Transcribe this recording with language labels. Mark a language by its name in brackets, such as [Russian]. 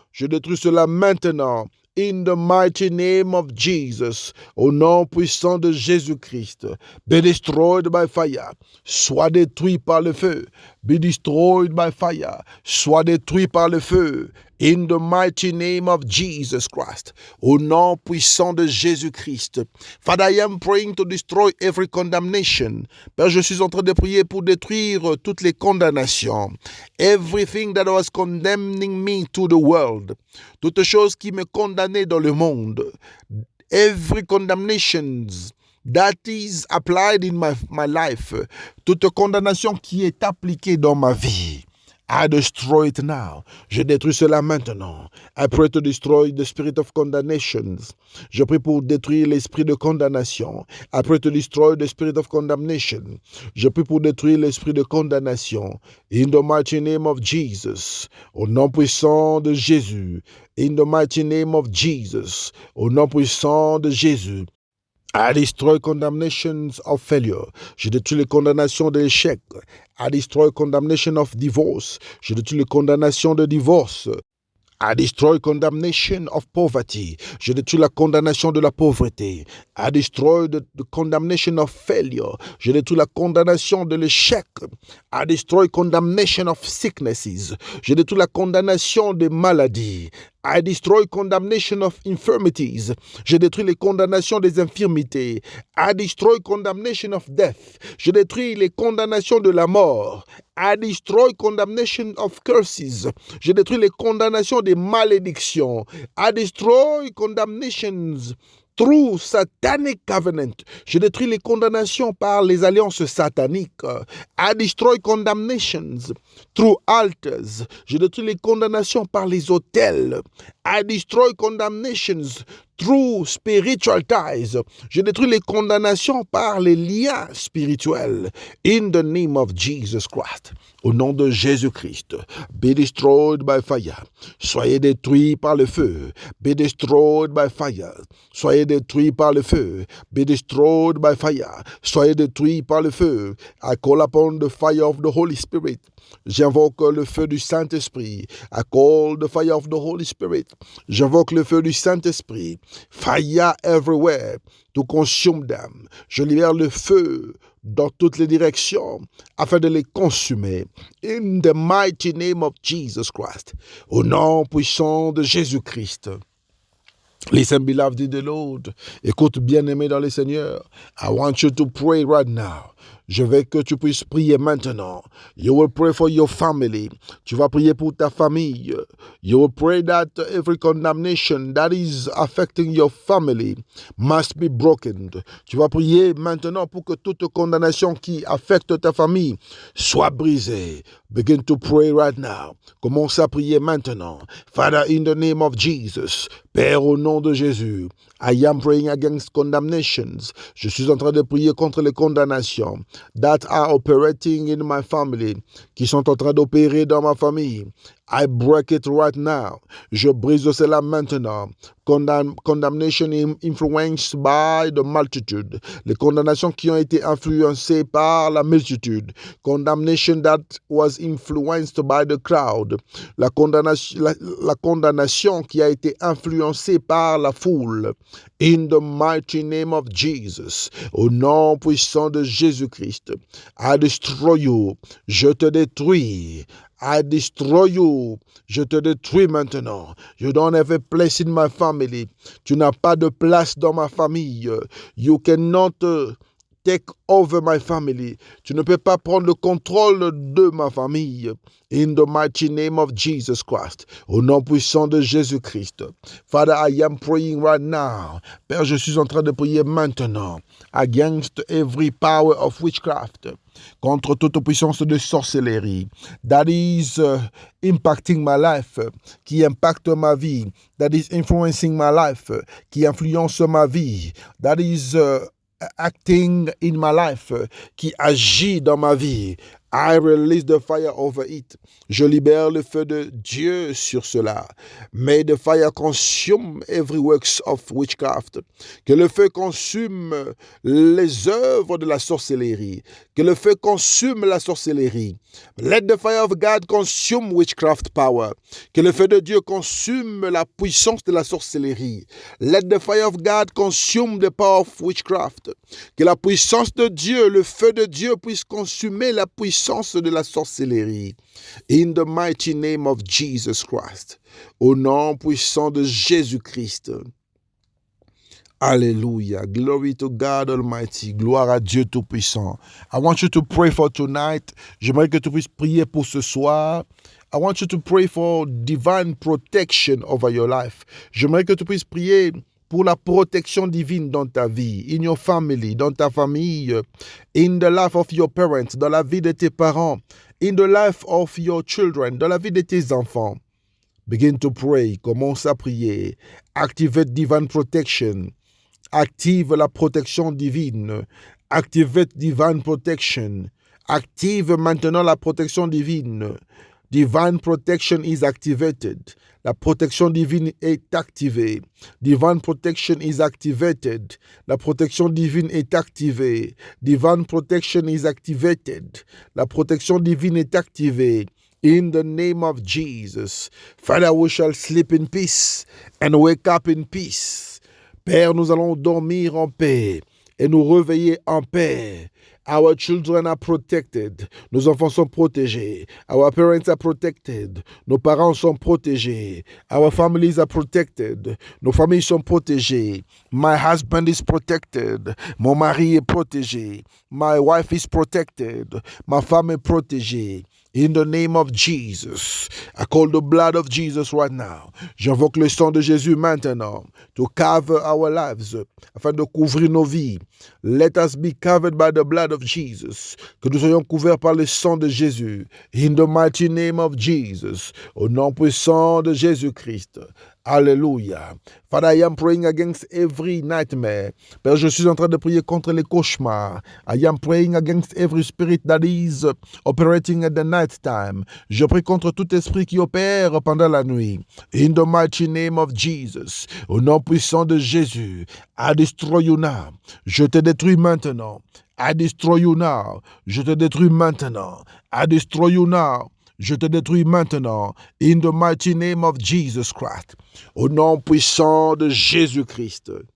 [French] Je détruis cela maintenant. [English] In the mighty name of Jesus, [French] au nom puissant de Jésus-Christ, [English] be destroyed by fire, [French] sois détruit par le feu, [English] be destroyed by fire, [French] sois détruit par le feu, [English] in the mighty name of Jesus Christ, [French] au nom puissant de Jésus-Christ. [English] Father, I am praying to destroy every condemnation. [French] Père, je suis en train de prier pour détruire toutes les condamnations. [English] Everything that was condemning me to the world. [French] Toute chose qui me condamnait dans le monde. [English] Every condemnation that is applied in my life. [French] Toute condamnation qui est appliquée dans ma vie. [English] I destroy it now. [French] Je détruis cela maintenant. [English] I pray to destroy the spirit of condemnation. [French] Je prie pour détruire l'esprit de condamnation. [English] I pray to destroy the spirit of condemnation. [French] Je prie pour détruire l'esprit de condamnation. [English] In the mighty name of Jesus. [French] Au nom puissant de Jésus. [English] In the mighty name of Jesus. [French] Au nom puissant de Jésus. [English] I destroy condemnations of failure. [French] Je détruis les condamnations de l'échec. [English] I destroy condemnation of divorce. [French] Je détruis les condamnations de divorce. [English] I destroy condemnation of poverty. [French] Je détruis la condamnation de la pauvreté. [English] I destroy the condemnation of failure. [French] Je détruis la condamnation de l'échec. [English] I destroy condemnation of sicknesses. [French] Je détruis la condamnation des maladies. [English] I destroy condemnation of infirmities. [French] Je détruis les condamnations des infirmités. [English] I destroy condemnation of death. [French] Je détruis les condamnations de la mort. [English] I destroy condemnation of curses. [French] Je détruis les condamnations des malédictions. [English] I destroy condemnations through satanic covenant. [French] Je détruis les condamnations par les alliances sataniques. [English] I destroy condemnations through altars. [French] Je détruis les condamnations par les autels. [English] I destroy condemnations through spiritual ties. [French] Je détruis les condamnations par les liens spirituels. [English] In the name of Jesus Christ. [French] Au nom de Jésus-Christ. [English] Be destroyed by fire. [French] Soyez détruits par le feu. [English] Be destroyed by fire. [French] Soyez détruits par le feu. [English] Be destroyed by fire. [French] Soyez détruits par le feu. [English] I call upon the fire of the Holy Spirit. [French] J'invoque le feu du Saint-Esprit. [English] I call the fire of the Holy Spirit. [French] J'invoque le feu du Saint-Esprit. [English] Fire everywhere to consume them. [French] Je libère le feu dans toutes les directions afin de les consumer. [English] In the mighty name of Jesus Christ. [French] Au nom puissant de Jésus-Christ. [English] Listen, beloved in the Lord. [French] Écoute, bien-aimé dans le Seigneur. [English] I want you to pray right now. [French] Je veux que tu puisses prier maintenant. [English] You will pray for your family. [French] Tu vas prier pour ta famille. [English] You will pray that every condemnation that is affecting your family must be broken. [French] Tu vas prier maintenant pour que toute condamnation qui affecte ta famille soit brisée. [English] Begin to pray right now. [French] Commence à prier maintenant. [English] Father, in the name of Jesus. [French] Père, au nom de Jésus. [English] I am praying against condemnations. [French] Je suis en train de prier contre les condamnations [English] that are operating in my family, [French] qui sont en train d'opérer dans ma famille. [English] I break it right now. [French] Je brise cela maintenant. [English] Condemnation influenced by the multitude. [French] Les condamnations qui ont été influencées par la multitude. [English] Condemnation that was influenced by the crowd. [French] La condamnation qui a été influencée par la foule. [English] In the mighty name of Jesus. [French] Au nom puissant de Jésus-Christ. [English] I destroy you. [French] Je te détruis. [English] I destroy you. [French] Je te détruis maintenant. [English] You don't have a place in my family. [French] Tu n'as pas de place dans ma famille. [English] You cannot take over my family. [French] Tu ne peux pas prendre le contrôle de ma famille. [English] In the mighty name of Jesus Christ. [French] Au nom puissant de Jésus-Christ. [English] Father, I am praying right now. [French] Père, je suis en train de prier maintenant. [English] Against every power of witchcraft. [French] Contre toute puissance de sorcellerie. [English] That is impacting my life. [French] Qui impacte ma vie. [English] That is influencing my life. [French] Qui influence ma vie. [English] That is acting in my life. [French] Qui agit dans ma vie. [English] I release the fire over it. [French] Je libère le feu de Dieu sur cela. [English] May the fire consume every works of witchcraft. [French] Que le feu consume les œuvres de la sorcellerie. Que le feu consume la sorcellerie. [English] Let the fire of God consume witchcraft power. [French] Que le feu de Dieu consume la puissance de la sorcellerie. [English] Let the fire of God consume the power of witchcraft. [French] Que la puissance de Dieu, le feu de Dieu puisse consumer la puissance de la sorcellerie. [English] In the mighty name of Jesus Christ. [French] Au nom puissant de Jésus-Christ. Alléluia. [English] Glory to God Almighty. [French] Gloire à Dieu Tout-Puissant. [English] I want you to pray for tonight. [French] J'aimerais que tu puisses prier pour ce soir. [English] I want you to pray for divine protection over your life. [French] J'aimerais que tu puisses prier pour la protection divine dans ta vie, [English] in your family, [French] dans ta famille, [English] in the life of your parents, [French] dans la vie de tes parents, [English] in the life of your children, [French] dans la vie de tes enfants. [English] Begin to pray. [French] Commence à prier. [English] Activate divine protection. [French] Active la protection divine. [English] Activate divine protection. [French] Active maintenant la protection divine. [English] Divine protection is activated. [French] La protection divine est activée. [English] Divine protection is activated. [French] La protection divine est activée. [English] Divine protection is activated. [French] La protection divine est activée. [English] In the name of Jesus. Father, we shall sleep in peace and wake up in peace. [French] Père, nous allons dormir en paix et nous réveiller en paix. [English] Our children are protected. [French] Nos enfants sont protégés. [English] Our parents are protected. [French] Nos parents sont protégés. [English] Our families are protected. [French] Nos familles sont protégées. [English] My husband is protected. [French] Mon mari est protégé. [English] My wife is protected. [French] Ma femme est protégée. [English] In the name of Jesus, I call the blood of Jesus right now. [French] J'invoque le sang de Jésus maintenant [English] to cover our lives, [French] afin de couvrir nos vies. [English] Let us be covered by the blood of Jesus. [French] Que nous soyons couverts par le sang de Jésus. [English] In the mighty name of Jesus, [French] au nom puissant de Jésus-Christ. Alléluia. [English] Father, I am praying against every nightmare. [French] Père, je suis en train de prier contre les cauchemars. [English] I am praying against every spirit that is operating at the night time. [French] Je prie contre tout esprit qui opère pendant la nuit. [English] In the mighty name of Jesus. [French] Au nom puissant de Jésus. [English] I destroy you now. [French] Je te détruis maintenant. [English] I destroy you now. [French] Je te détruis maintenant. [English] I destroy you now. [French] Je te détruis maintenant, [English] in the mighty name of Jesus Christ, [French] au nom puissant de Jésus-Christ.